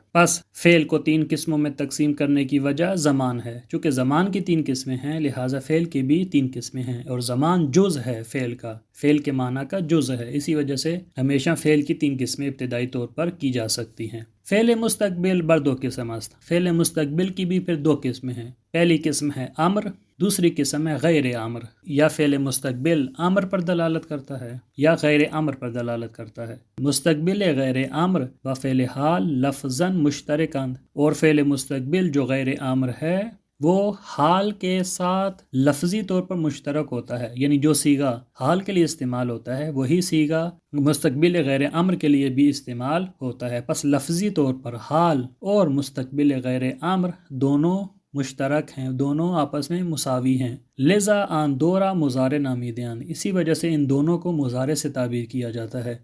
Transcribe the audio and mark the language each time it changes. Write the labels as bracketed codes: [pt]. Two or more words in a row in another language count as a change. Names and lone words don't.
[ur] بس فعل کو تین قسموں میں تقسیم کرنے کی وجہ زمان ہے، چونکہ زمان کی تین قسمیں ہیں لہٰذا فعل کی بھی تین قسمیں ہیں، اور زمان جز ہے فعل کا، فعل کے معنی کا جز ہے، اسی وجہ سے ہمیشہ فعل کی تین قسمیں ابتدائی طور پر کی جا سکتی ہیں۔ [fa] فعل مستقبل بر دو قسم است، [ur] فعل مستقبل کی بھی پھر دو قسمیں ہیں، پہلی قسم ہے امر، دوسری قسم ہے غیر امر۔ یا فعل مستقبل امر پر دلالت کرتا ہے یا غیر امر پر دلالت کرتا ہے۔ [fa] مستقبل غیر امر و فعل حال لفظاً مشترکند، [ur] اور فعل مستقبل جو غیر امر ہے وہ حال کے ساتھ لفظی طور پر مشترک ہوتا ہے، یعنی جو صیغہ حال کے لیے استعمال ہوتا ہے وہی صیغہ مستقبل غیر امر کے لیے بھی استعمال ہوتا ہے۔ پس لفظی طور پر حال اور مستقبل غیر امر دونوں مشترک ہیں، دونوں آپس میں مساوی ہیں، [fa] لذا آن دورہ مضارع نامیدیان، [ur] اسی وجہ سے ان دونوں کو مضارع سے تعبیر کیا جاتا ہے۔